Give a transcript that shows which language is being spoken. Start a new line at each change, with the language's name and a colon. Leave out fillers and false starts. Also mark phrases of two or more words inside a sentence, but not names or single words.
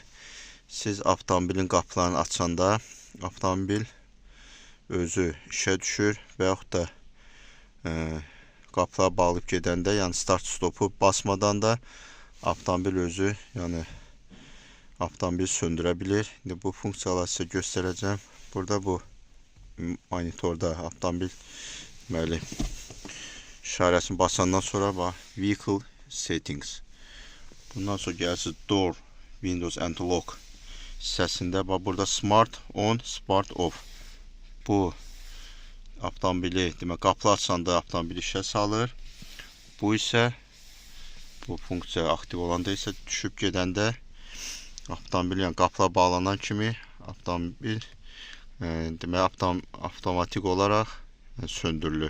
Azerbaijani: Siz avtomobilin qapılarını açanda avtomobil özü işə düşür və yaxud da qapılar bağlayıb gedəndə, yəni
English: start stopu
Azerbaijani: basmadan da avtomobil özü, yəni avtomobil söndürə bilir. İndi bu funksiyaları sizə göstərəcəm. Burada bu monitorda avtomobil deməli işarəsini basandan sonra bax
English: vehicle settings.
Azerbaijani: Bundan sonra gəlirsiniz
English: door, windows and lock
Azerbaijani: hissəsində bax burada
English: smart on, smart off.
Azerbaijani: Bu avtomobili, demək, qapı açanda avtomobil işə salır. Bu isə, bu funksiya aktiv olanda isə düşüb gedəndə avtomobil, yəni qapılar bağlanan kimi avtomobil demək, avtomatik olaraq söndürülür.